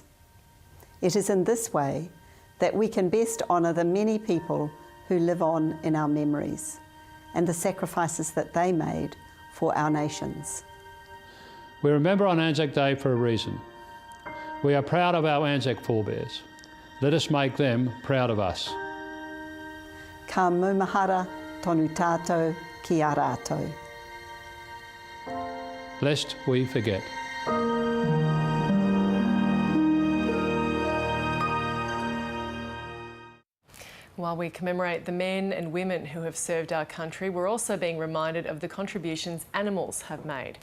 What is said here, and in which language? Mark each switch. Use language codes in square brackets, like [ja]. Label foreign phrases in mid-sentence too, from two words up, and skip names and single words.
[en] It is in this way that we can best honour the many people who live on in our memories and the sacrifices that they made for our nations. We remember on Anzac Day for a reason. We are proud of our Anzac forebears. Let us make them proud of us. [mi] Ka maumahara tonu tātou ki a rātou. [en] Lest we forget. While we commemorate the men and women who have served our country, we're also being reminded of the contributions animals have made.